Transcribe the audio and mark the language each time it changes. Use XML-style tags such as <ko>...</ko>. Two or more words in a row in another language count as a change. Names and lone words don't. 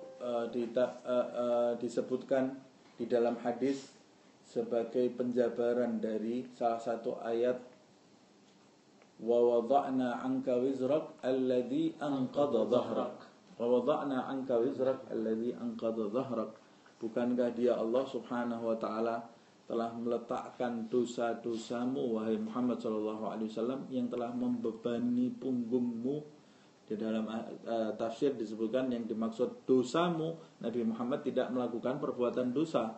<id>disebutkan di dalam hadis sebagai penjabaran dari salah satu ayat,</id> <ar>ووضعنا عنك وزرك الذي أنقض ظهرك. ووضعنا عنك وزرك الذي أنقض ظهرك.</ar> <id>Bukankah dia Allah</id> <ar>سبحانه وتعالى</ar> <id>telah meletakkan dosa-dosamu wahai Muhammad</id> <ar>صلى الله عليه وسلم</ar> <id>yang telah membebani punggungmu. Di dalam tafsir disebutkan yang dimaksud dosamu, Nabi Muhammad tidak melakukan perbuatan dosa.</id>